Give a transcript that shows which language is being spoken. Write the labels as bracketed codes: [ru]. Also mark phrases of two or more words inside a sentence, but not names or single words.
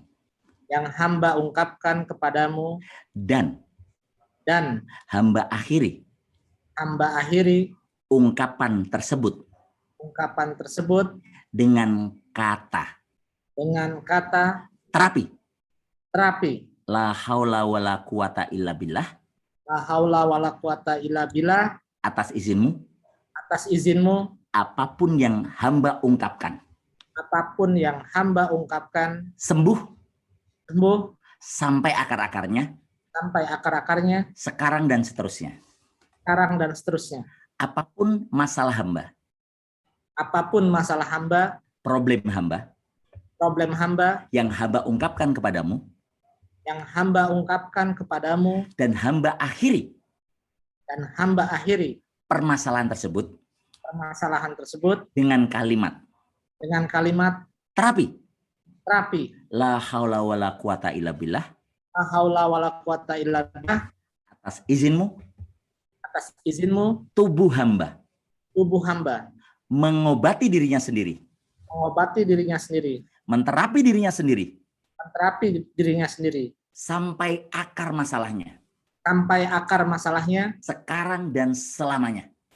[id] Yang hamba ungkapkan kepadamu. Dan hamba akhiri. Hamba akhiri. Ungkapan tersebut. Ungkapan tersebut. Dengan kata. Dengan kata. Terapi. [ar] La حول ولا قوة إلا بالله. لا حول ولا قوة إلا بالله. [id] Atas izinmu. Atas izinmu. Apapun yang hamba ungkapkan. Apapun yang hamba ungkapkan. Sembuh. Sampai akar-akarnya. Sekarang dan seterusnya. Apapun masalah hamba. Problem hamba. Yang hamba ungkapkan kepadamu. Dan hamba akhiri. Permasalahan tersebut. Dengan kalimat. Terapi. [ar] لا حول ولا قوة إلا بالله. [id] Atas izinmu. Tubuh hamba. Mengobati dirinya sendiri. Menterapi dirinya sendiri. Sampai akar masalahnya. Sekarang dan selamanya.